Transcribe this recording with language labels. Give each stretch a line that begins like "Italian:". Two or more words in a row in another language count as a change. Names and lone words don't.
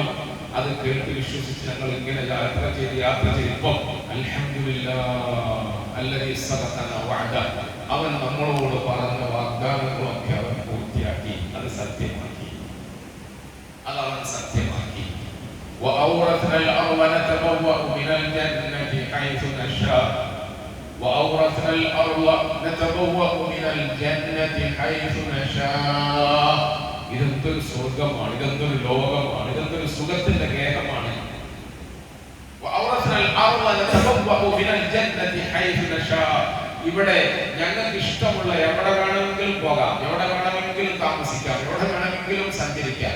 Malayalam: അത് കേട്ട് വിശ്വസിച്ച് ഞങ്ങൾ ഇങ്ങനെ യാത്ര ചെയ്തപ്പോൾ
Arabic: الحمد لله الذي صدقنا وعده,
Malayalam: അവൻ നമ്മളോട് പറഞ്ഞ വാഗ്ദാനങ്ങളൊക്കെ അവൻ പൂർത്തിയാക്കി, അത് സത്യമാക്കി, അതവൻ സത്യമാക്കി.
Arabic: وأورثنا الأرض نتبوأ من الجنة حيث نشاء وأورثنا الأرض نتبوأ من الجنة حيث نشاء.
Malayalam: ഇതെന്തൊരു സ്വർഗമാണ്, ഇതെന്തൊരു ലോകമാണ്, ഇതെന്തൊരു സുഖത്തിന്റെ ഗേഹമാണ്. ഇവിടെ ഞങ്ങൾക്ക് ഇഷ്ടമുള്ള എവിടെ വേണമെങ്കിലും പോകാം, എവിടെ വേണമെങ്കിലും താമസിക്കാം, എവിടെ വേണമെങ്കിലും സഞ്ചരിക്കാം.